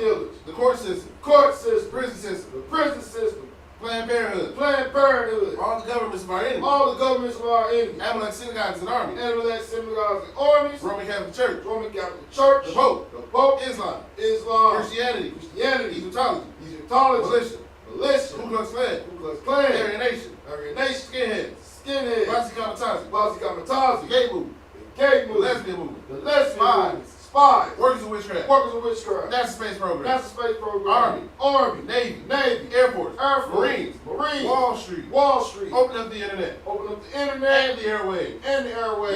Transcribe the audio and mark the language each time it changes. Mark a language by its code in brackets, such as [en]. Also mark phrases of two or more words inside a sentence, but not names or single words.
[en] the court system, court system, prison system, the prison system, Planned Parenthood. Planned Parenthood. All the governments of our enemies. All the governments of our enemies. Amalek synagogues and armies. Amalek synagogues and armies. Roman Catholic Church. Roman Catholic Church. The Pope. The Pope. Islam. Islam. Christianity. Christianity. Egyptology. Egyptology. Militia. Militia. Ku Klux Klan. Ku Klux Klan. Aryan Nation. Aryan Nation. Skinheads. Skinheads. Basi Kamatazi. Basi Kamatazi. The gay movement. The gay The movement. lesbian movement. The lesbian Spies. movement. Spies. Workers of witchcraft. Workers of witchcraft. NASA space program. NASA space program. Army. Army. Navy. Navy. Air Force. Air Force. Marines. Marines. Wall Street. Wall Street. Open up the internet. Open up the internet. And the airwaves. And the The airwaves.